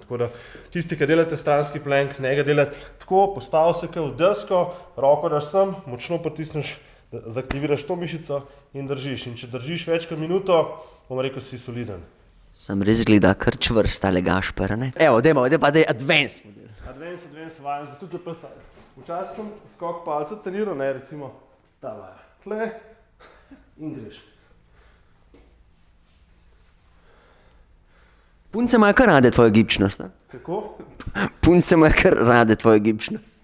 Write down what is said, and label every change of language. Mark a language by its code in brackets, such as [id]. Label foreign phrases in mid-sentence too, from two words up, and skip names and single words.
[sl] Tako da tisti, ki delate stranski plank, ne ga delate tako, postavi se v desko, roko daš sem, močno pritisneš, zaktiviraš to mišico in držiš. In če držiš več kot minuto, bom rekel, si soliden. Sem res gleda kar čvrst tale Gašper, ne? Evo, dajmo, pa da je advanced model. Advanced vaja, zato tudi zaprsaj. Včasih sem skok palcev treniral, recimo ta vaja. Tle in greš. Punce imajo kar rade tvojo gibčnost. Ne? Kako? Punce imajo kar rade tvojo gibčnost.